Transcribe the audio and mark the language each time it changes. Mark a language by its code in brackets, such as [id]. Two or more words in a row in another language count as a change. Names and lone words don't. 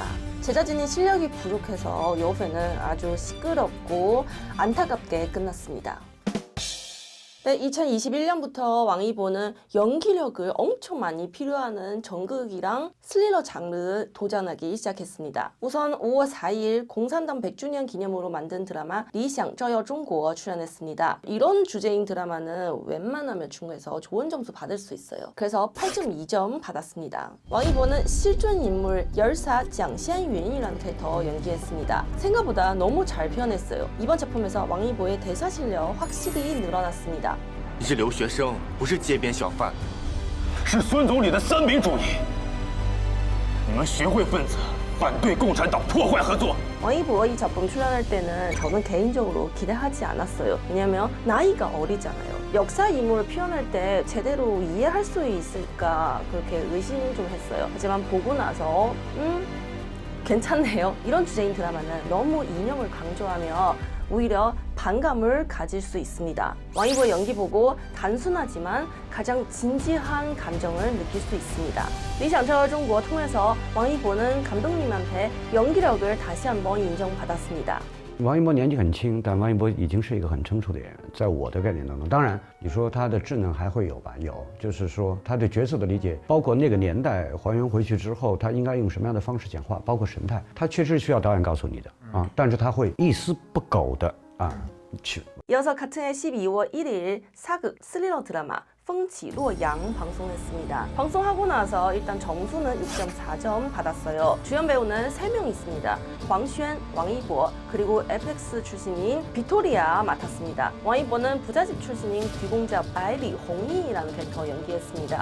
[ko] 제작진이 실력이 부족해서 여우페이는 아주 시끄럽고 안타깝게 끝났습니다. 네, 2021년부터 왕이보는 연기력을 엄청 많이 필요하는 정극이랑 스릴러 장르 도전하기 시작했습니다. 우선 5월 4일 공산당 100주년 기념으로 만든 드라마 리샹 照耀中国 출연했습니다. 이런 주제인 드라마는 웬만하면 중국에서 좋은 점수 받을 수 있어요. 그래서 8.2점 받았습니다. 왕이보는 실존 인물 열사 장시안윤이라는 캐릭터 연기했습니다. 생각보다 너무 잘 표현했어요. 이번 작품에서 왕이보의 대사 실력 확실히 늘어났습니다. [zh] 你是留学生，不是街边小贩。是孙总理的三民主义。你们学会分子反对共产党破坏合作。 [ko] 왕이보 이 작품 출연할 때는 저는 개인적으로 기대하지 않았어요. 왜냐면 나이가 어리잖아요. 역사 인물을 표현할 때 제대로 이해할 수 있을까 그렇게 의심을 좀 했어요. 하지만 보고 나서 괜찮네요. 이런 주제인 드라마는 너무 이념을 강조하며 오히려 반감을 가질 수 있습니다. 왕이보의 연기 보고 단순하지만 가장 진지한 감정을 느낄 수 있습니다. 리샹 照耀中国 통해서 왕이보는 감독님한테 연기력을 다시 한번 인정받았습니다. [zh] 王一博年纪很轻，但王一博已经是一个很成熟的人，在我的概念当中，当然你说他的智能还会有吧？有，就是说他对角色的理解，包括那个年代还原回去之后，他应该用什么样的方式讲话，包括神态，他确实需要导演告诉你的啊，但是他会一丝不苟的去。 [ko] 이어서 같은 해 12월 1일 사극 스릴러 드라마 风起洛阳 방송했습니다. 방송하고 나서 일단 점수는 6.4점 받았어요. 주연 배우는 3명 있습니다. 황쐴, 왕이보, 그리고 FX 출신인 비토리아 맡았습니다. 왕이보는 부잣집 출신인 귀공자 바이리홍이라는 캐릭터 연기했습니다.